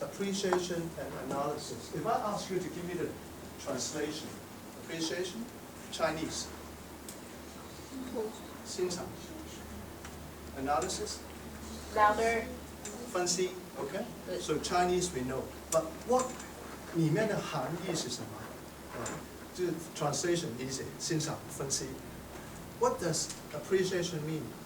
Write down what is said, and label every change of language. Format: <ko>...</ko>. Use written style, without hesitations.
<en>Appreciation and analysis. If I ask you to give me the translation, appreciation, Chinese, 欣赏, analysis, louder,</en> <zh>分析, okay?</zh> <en>So Chinese we know, but what</en> <zh>里面的含义是什么？就是 translation easy, 欣赏, 分析.</zh> <en>What does appreciation mean?</en>